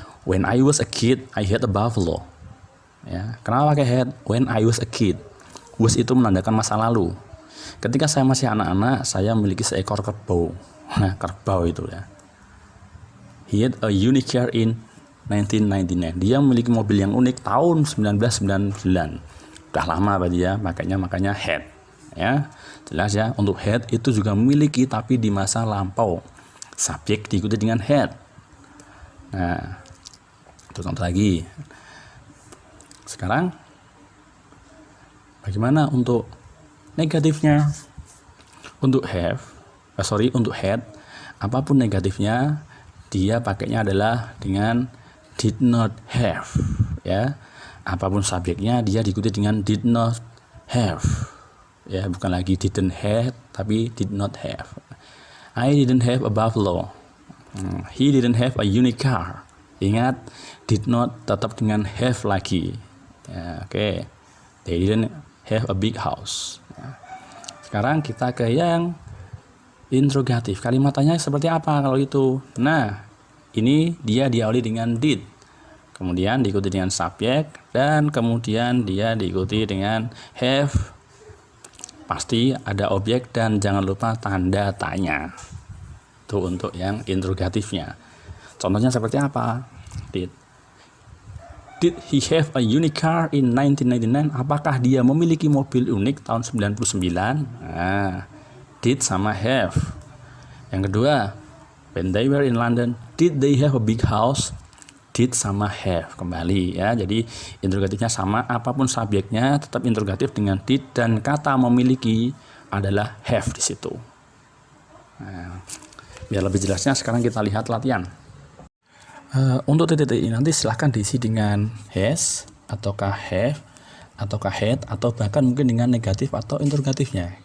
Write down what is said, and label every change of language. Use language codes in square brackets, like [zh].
[en] When I was a kid, I had a buffalo. [id] Ya, kenapa pakai had? When I was a kid. Was itu menandakan masa lalu. Ketika saya masih anak-anak, saya memiliki seekor kerbau. Nah, kerbau itu ya. He had a unique car in 1999. Dia memiliki mobil yang unik tahun 1999. Udah lama berarti ya, makanya had. Ya, jelas ya. Untuk had itu juga memiliki tapi di masa lampau. Subjek diikuti dengan had. Nah, itu contoh lagi. Sekarang bagaimana untuk negatifnya? Untuk untuk had, apapun negatifnya dia pakainya adalah dengan did not have ya. Apapun subjeknya dia diikuti dengan did not have ya, bukan lagi didn't have tapi did not have. [en] I didn't have a buffalo. He didn't have a unique car. [id] Ingat, did not tetap dengan have lagi ya. Oke. [en] They didn't have a big house ya. [id] Sekarang kita ke yang interrogatif. Kalimatnya seperti apa kalau itu? Nah, ini dia diawali dengan did, kemudian diikuti dengan subjek, dan kemudian dia diikuti dengan have. Pasti ada objek dan jangan lupa tanda tanya. Itu untuk yang interrogatifnya. Contohnya seperti apa? [en] Did he have a unique car in 1999? [id] Apakah dia memiliki mobil unik tahun 99? Nah, did sama have. [en] Yang kedua, when they were in London, did they have a big house? [id] Did sama have kembali ya. Jadi interrogatifnya sama, apapun subjeknya tetap interrogatif dengan did, dan kata memiliki adalah have di situ. Nah, biar lebih jelasnya sekarang kita lihat latihan. Untuk titik-titik ini nanti silahkan diisi dengan has, ataukah have, ataukah had, atau bahkan mungkin dengan negatif atau interrogatifnya.